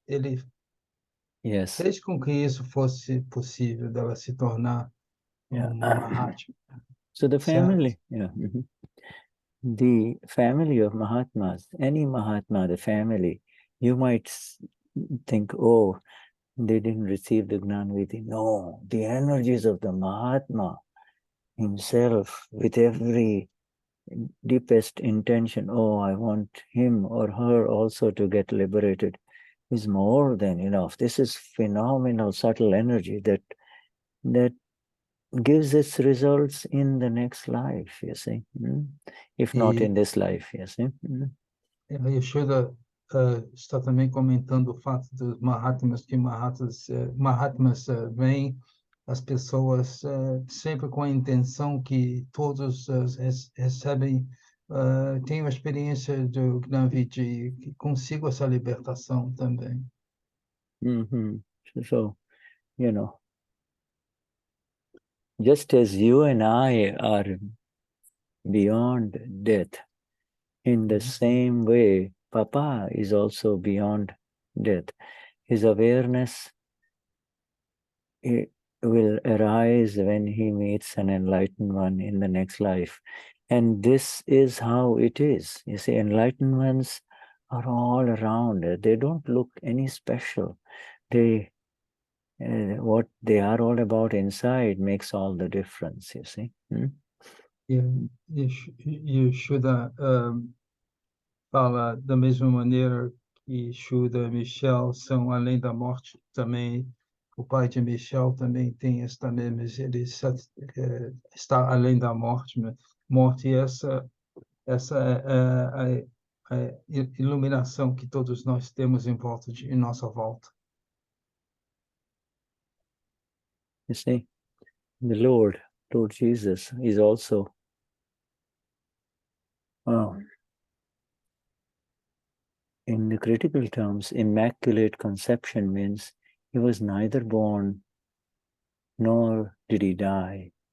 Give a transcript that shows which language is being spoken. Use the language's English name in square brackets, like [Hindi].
[Portuguese] Ele fez com que isso fosse possível, dela se tornar uma Mahatma. [English] So the family, the family of Mahatmas, any Mahatma, the family, you might think, oh, they didn't receive the Gnanvidhi. No, the energies of the Mahatma himself, with every deepest intention, oh, I want him or her also to get liberated, is more than enough. This is phenomenal, subtle energy that gives its results in the next life, you see, if not in this life, you see. [Portuguese] E o Shuddha está também comentando o fato dos Mahatmas, que Mahatmas vêm as pessoas sempre com a intenção que todos recebem, tenham a experiência do Gnanvidhi, que consigam essa libertação também. [English] So, just as you and I are beyond death, in the same way, Papa is also beyond death. His awareness will arise when he meets an enlightened one in the next life. And this is how it is. You see, enlightened ones are all around. They don't look any special. They what they are all about inside makes all the difference, you see. [Portuguese] E o Shuddha fala da mesma maneira que Shuddha e Michele são além da morte. Também o pai de Michele também tem esta mesma, ele está além da morte. Morte, essa é a iluminação que todos nós temos em nossa volta. [English] You see, the Lord Jesus, is also in the critical terms, immaculate conception means he was neither born nor did he die.